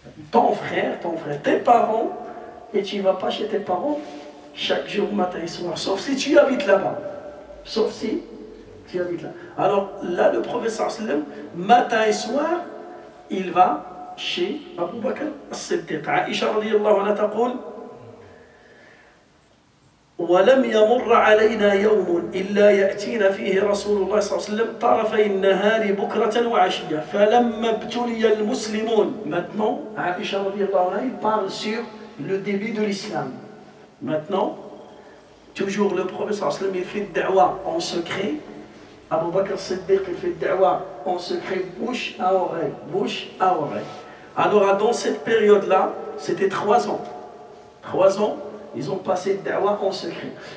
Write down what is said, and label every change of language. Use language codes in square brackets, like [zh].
[fr] Ton frère, tes parents, et tu ne vas pas chez tes parents chaque jour matin et soir, sauf si tu habites là-bas. Sauf si tu habites là. Alors là, le prophète sallallahu alayhi wa sallam, matin et soir, il va chez Abu Bakr Siddiq. [ar] Aïcha radiyallahu anha taqul: ولم يمر علينا يوم إلا يأتينا فيه رسول الله صلى الله عليه وسلم طرفي النهار بكرة وعشية فلما ابتلي المسلمون. [fr] Maintenant, Aïcha radiyallahu anha, il parle sur le début de l'islam. Maintenant, toujours le prophète sallallahu alayhi wa sallam, il fait da'wa en secret. Abu Bakr Siddiq, il fait da'wa en secret, bouche à oreille, bouche à oreille. Alors dans cette période-là, c'était 3 ans. 3 ans, ils ont passé da'wa en secret.